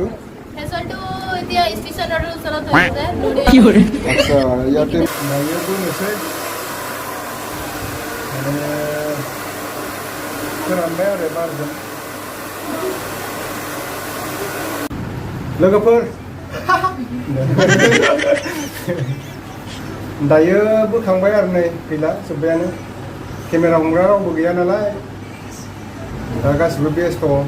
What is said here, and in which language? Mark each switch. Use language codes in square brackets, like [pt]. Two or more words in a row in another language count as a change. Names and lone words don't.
[as] এতিয়া ষ্টেচনৰ ওচৰত হৈছে আচ্ছা ইয়াতে নাইয়াটো আছে মানে [brx] फोरानबाय आरो बारजों लोगोफोर दायो बोखांबाय आरो नै गैला जोब्बायानो केमेरा हमग्रा रावबो गैया नालाय दा गासिबो बेस्थ'